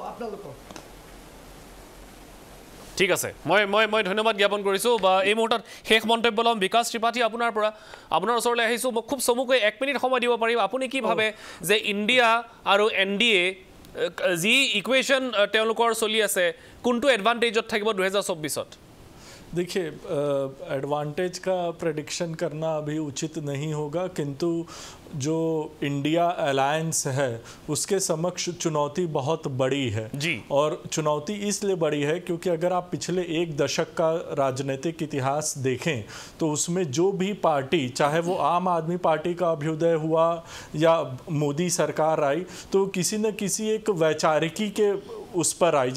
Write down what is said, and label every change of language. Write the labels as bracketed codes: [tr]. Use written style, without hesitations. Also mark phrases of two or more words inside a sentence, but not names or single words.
[as] ঠিক আছে, মই ধন্যবাদ জ্ঞাপন কৰিছোঁ। বা এই মুহূৰ্তত শেষ মন্তব্য ল'ম বিকাশ ত্ৰিপাঠী আপোনাৰ পৰা। আপোনাৰ ওচৰলৈ আহিছোঁ, মোক খুব চমুকৈ 1 মিনিট সময় দিব পাৰিব? আপুনি কি ভাবে যে ইণ্ডিয়া আৰু NDA যি ইকুৱেশ্যন তেওঁলোকৰ চলি আছে কোনটো এডভান্টেজত থাকিব 2024-ত? [hi] देखिए, एडवांटेज का प्रेडिक्शन करना अभी उचित नहीं होगा, किंतु जो इंडिया अलायंस है उसके समक्ष चुनौती बहुत बड़ी है जी। और चुनौती इसलिए बड़ी है क्योंकि अगर आप पिछले 1 दशक का राजनीतिक इतिहास देखें तो उसमें जो भी पार्टी, चाहे वो आम आदमी पार्टी का अभ्युदय हुआ या मोदी सरकार आई, तो किसी न किसी एक वैचारिकी के उस पर आई।